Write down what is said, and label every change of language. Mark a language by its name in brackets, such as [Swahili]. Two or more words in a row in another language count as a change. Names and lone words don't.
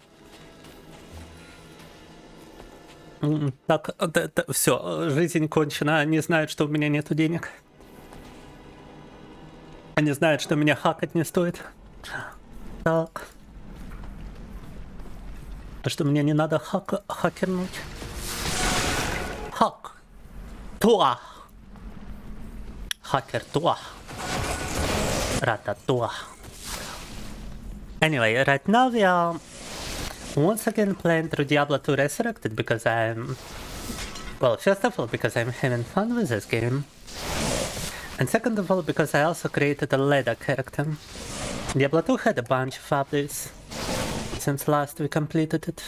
[Russian] Так, все, жизнь кончена, они знают, что у меня нету денег. Они знают, что меня хакать не стоит. Так. Что мне не надо хакернуть. Хак. Туа. Хакер туа. Рата туа. [English] Anyway, right now we are once again playing through Diablo 2 Resurrected because I'm... Well, first of all, because I'm having fun with this game. And second of all, because I also created a ladder character. Diablo 2 had a bunch of updates since last we completed it.